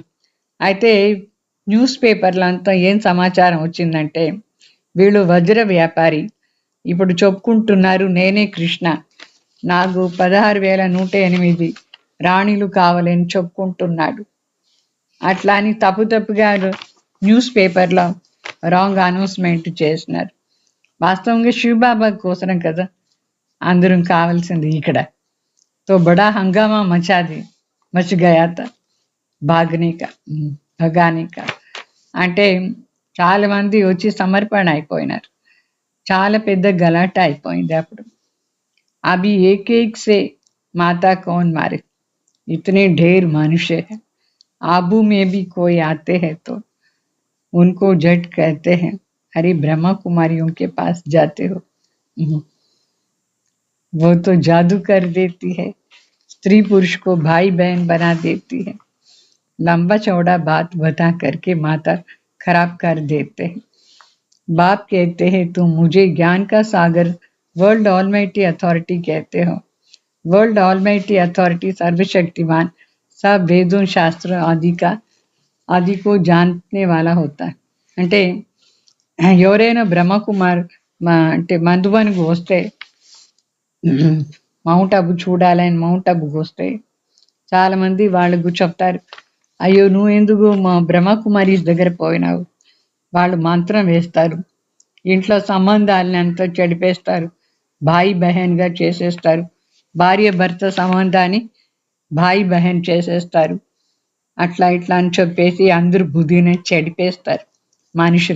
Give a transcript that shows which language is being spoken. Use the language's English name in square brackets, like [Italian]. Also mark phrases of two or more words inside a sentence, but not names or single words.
[Telugu] అయితే న్యూస్ పేపర్లో అంతా ఏం సమాచారం వచ్చిందంటే వీళ్ళు వజ్ర వ్యాపారి, ఇప్పుడు చెప్పుకుంటున్నారు నేనే కృష్ణ, నాకు 16,108 రాణిలు కావాలని చెప్పుకుంటున్నాడు. అట్లా అని తప్పుగా న్యూస్ పేపర్లో [English] wrong announcement [Telugu] చేసినారు. వాస్తవంగా శివబాబా కోసం కదా అందరం కావాల్సింది. [Hindi] इक्कड़ तो बड़ा हंगामा मच गया था, भगाने का. [Telugu] అంటే చాలా మంది వచ్చి సమర్పణ అయిపోయినారు. చాలా పెద్ద గలాట అయిపోయింది అప్పుడు. [Hindi] अभी एक एक से माता कौन मारे, इतने ढेर मनुष्य है, आबू में भी कोई आते हैं तो उनको जट कहते हैं, अरे ब्रह्मा कुमारियों के पास जाते हो, वो तो जादू कर देती है, स्त्री पुरुष को भाई बहन बना देती है, लंबा चौड़ा बात बता करके माता खराब कर देते हैं। बाप कहते हैं तुम मुझे ज्ञान का सागर [English] world almighty authority [Hindi] कहते हो। [English] world almighty authority [Hindi] सर्वशक्तिमान, सब वेदों शास्त्रों आदि को जानने वाला होता है। [Telugu] అంటే ఎవరైనా బ్రహ్మకుమార్ అంటే మధుబన్కు వస్తే, మౌంట్ అబు చూడాలని మౌంట్ అబుకు వస్తే చాలా మంది వాళ్ళకు చెప్తారు, అయ్యో నువ్వు ఎందుకు మా బ్రహ్మకుమారీస్ దగ్గర పోయినావు, వాళ్ళు మంత్రం వేస్తారు, ఇంట్లో సంబంధాలని అంతా చెడిపేస్తారు, భాయి బహన్గా చేసేస్తారు, భార్య భర్త సంబంధాన్ని [Hindi] भाई बहन [Telugu] చేసేస్తారు, అట్లా ఇట్లా అని చెప్పేసి అందరు బుద్ధిని చెడిపేస్తారు మనుషులు.